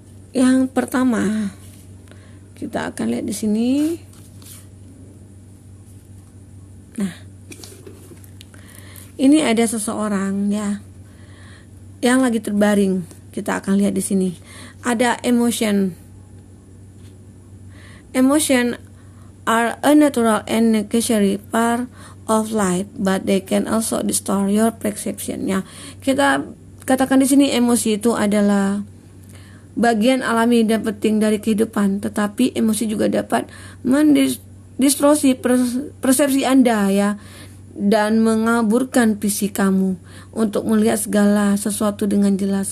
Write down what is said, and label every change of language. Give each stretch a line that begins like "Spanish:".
Indonesian: Yang pertama kita akan lihat di sini. Nah, ini ada seseorang ya yang lagi terbaring. Kita akan lihat di sini. Ada emotion.
English: Emotion are a natural and necessary part of life, but they can also distort your perception.
Indonesian: Ya, kita katakan di sini emosi itu adalah bagian alami dan penting dari kehidupan, tetapi emosi juga dapat mendistorsi persepsi Anda ya. dan mengaburkan visi kamu untuk melihat segala sesuatu dengan jelas.